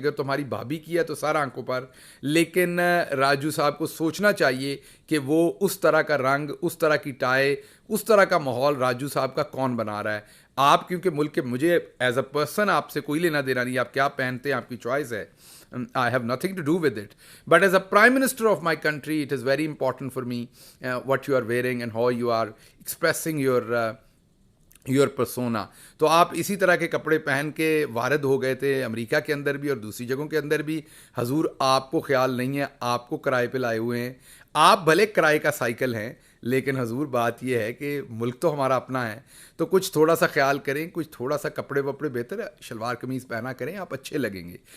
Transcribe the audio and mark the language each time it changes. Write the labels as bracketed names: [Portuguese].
[Hindi] अगर तुम्हारी भाभी की है तो सारा आंखों पर, लेकिन राजू साहब को सोचना चाहिए कि वो उस तरह का रंग, उस तरह की टाई, उस तरह का माहौल राजू साहब का कौन बना रहा है। आप क्योंकि मुल्क के, मुझे एज अ पर्सन आपसे कोई लेना देना नहीं, आप क्या पहनते हैं आपकी चॉइस है, [English] I have nothing to do with it. But as a Prime Minister of my country, it is very important for me what you are wearing and how you are expressing your persona. [Hindi] तो आप इसी तरह के कपड़े पहन के Word हो गए थे अमेरिका के अंदर भी और दूसरी जगहों के अंदर भी। हजूर आपको ख्याल नहीं है, आपको किराए पे लाए हुए हैं। आप भले किराए का साइकिल हैं, लेकिन हजूर बात यह है कि मुल्क तो हमारा अपना है, तो कुछ थोड़ा सा ख्याल करें, कुछ थोड़ा सा कपड़े वपड़े बेहतर है, शलवार कमीज़ पहना करें, आप अच्छे लगेंगे।